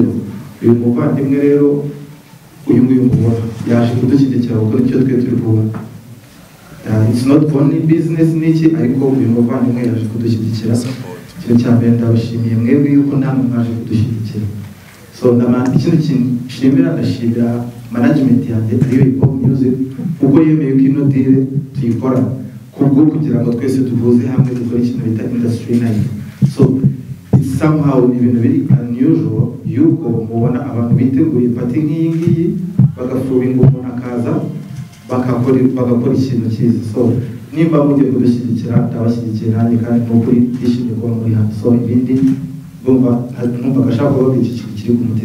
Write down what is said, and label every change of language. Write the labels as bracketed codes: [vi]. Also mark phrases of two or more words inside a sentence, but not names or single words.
[rw] Uyu muvandimwe rero uyu nguyu mubona yaje kudushyigikira kuko nicyo twe turi kubona. [en] It's not only business [rw] niki ariko uyu muvandimwe yaje kudushyigikira. Ikintu cya mbere ndabashimiye mwebwe yuko namwe mwaje kudushyigikira. So ikindi kintu nshimira ndashimira management yanjye ariyo Hip-Hop Music kuko yemeye ko ino deal tuyikora kubwo kugira ngo twese tuvuze hamwe dukora ikintu bita [en] industry night. [rw] So somehow ibintu biri unusual yuko mubona abantu biteguye party nk'iyi ngiyi bagafurubinga umuntu akaza bagakora ikintu cyiza. So nimba mugiye kudushyigikira ndabashyigikira nanjye kandi n'ukuri twishimiye kuba muri hano. So ibindi numva agashaka kuba iki kintu kiri ku mutima.